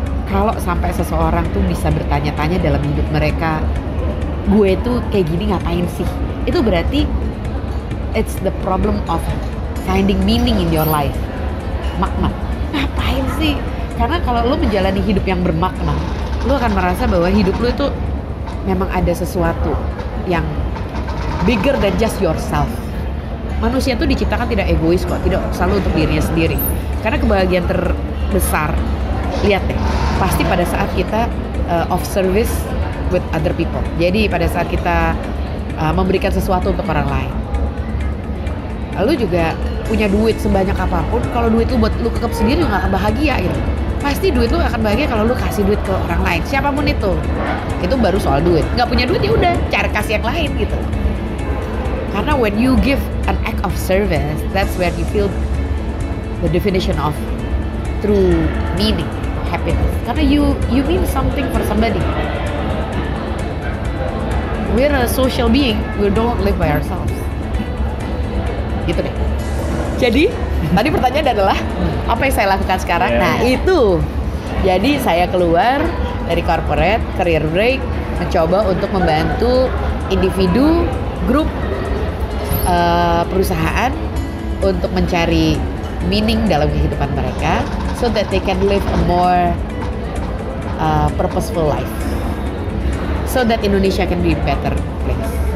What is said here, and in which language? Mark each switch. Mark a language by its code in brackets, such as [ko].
[id] Kalau sampai seseorang tuh bisa bertanya-tanya dalam hidup mereka, gue tuh kayak gini ngapain sih? Itu berarti [en] it's the problem of finding meaning in your life. [id] Makna. Ngapain sih? Karena kalau lo menjalani hidup yang bermakna, lo akan merasa bahwa hidup lo itu memang ada sesuatu yang [en] bigger than just yourself. [id] Manusia tuh diciptakan tidak egois kok, tidak selalu untuk dirinya sendiri. Karena kebahagiaan terbesar, lihat deh, pasti pada saat kita [en] of service with other people. [id] Jadi pada saat kita memberikan sesuatu untuk orang lain. Lalu juga punya duit sebanyak apapun, kalau duit lu buat lu kekep sendiri lu gak akan bahagia gitu. Pasti duit lu akan bahagia kalau lu kasih duit ke orang lain, siapapun itu. Itu baru soal duit. Gak punya duit ya udah, cari kasih yang lain gitu. Karena [en] when you give an act of service, that's where you feel the definition of true meaning, happiness. [id] Karena [en] you mean something for somebody. We're a social being, we don't live by ourselves. [id] Gitu deh. Jadi tadi pertanyaan adalah apa yang saya lakukan sekarang? Nah itu. Jadi saya keluar dari corporate, career break, mencoba untuk membantu individu, grup, perusahaan untuk mencari meaning dalam kehidupan mereka, [en] so that they can live a more purposeful life, so that Indonesia can be a better place.